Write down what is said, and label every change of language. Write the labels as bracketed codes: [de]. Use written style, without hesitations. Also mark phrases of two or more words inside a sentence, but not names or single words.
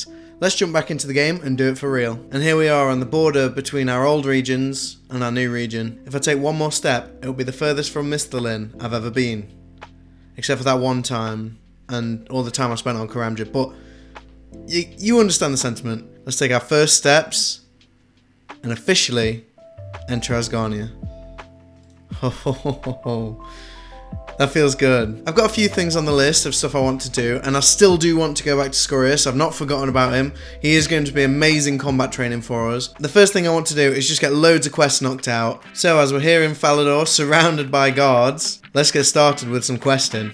[en] Let's jump back into the game and do it for real. And here we are on the border between our old regions and our new region. If I take one more step, it will be the furthest from Misthalin I've ever been. Except for that one time, and all the time I spent on Karamja, but you understand the sentiment. Let's take our first steps and officially enter Asgarnia. Ho ho ho ho ho. That feels good. I've got a few things on the list of stuff I want to do, and I still do want to go back to Scurrius. I've not forgotten about him. He is going to be amazing combat training for us. The first thing I want to do is just get loads of quests knocked out. So as we're here in Falador, surrounded by guards, let's get started with some questing.